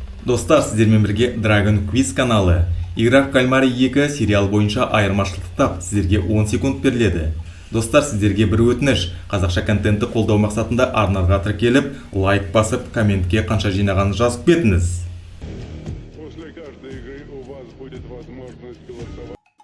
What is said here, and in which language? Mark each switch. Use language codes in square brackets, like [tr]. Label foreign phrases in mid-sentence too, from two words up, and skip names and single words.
[kk] Достар, сіздермен бірге Dragon Quiz каналы. Игра в кальмаре 2 сериал бойынша айырмашылықтап сіздерге 10 секунд беріледі. Достар, сіздерге бір өтініш. Қазақша контентті қолдау мақсатында арнаға тіркеліп, лайк басып, комментке қанша жинағанын жазып кетіңіз. [ru] После каждой игры у вас будет возможность голосовать.